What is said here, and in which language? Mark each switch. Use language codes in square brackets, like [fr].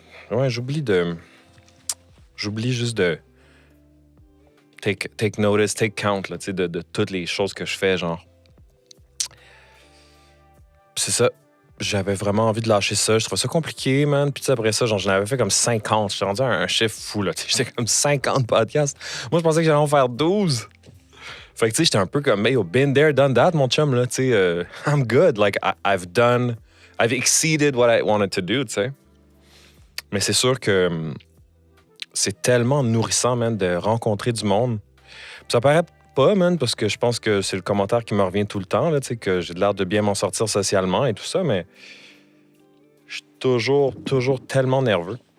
[fr] Ouais, j'oublie juste de [en] take notice, take count, [fr] là, tu sais, de toutes les choses que je fais, genre. C'est ça. J'avais vraiment envie de lâcher ça. Je trouvais ça compliqué, man. Puis après ça, genre, j'en avais fait comme 50. J'étais rendu à un chiffre fou, là. J'étais comme 50 podcasts. Moi, je pensais que j'allais en faire 12. Fait que, tu sais, j'étais un peu comme, hey, [en] been there, done that, [fr] mon chum, là. Tu sais, [en] I'm good. Like, I've exceeded what I wanted to do, [fr] tu sais. Mais c'est sûr que c'est tellement nourrissant, man, de rencontrer du monde. Puis ça paraît pas, man, parce que je pense que c'est le commentaire qui me revient tout le temps, là, tu sais, que j'ai l'air de bien m'en sortir socialement et tout ça, mais je suis toujours tellement nerveux.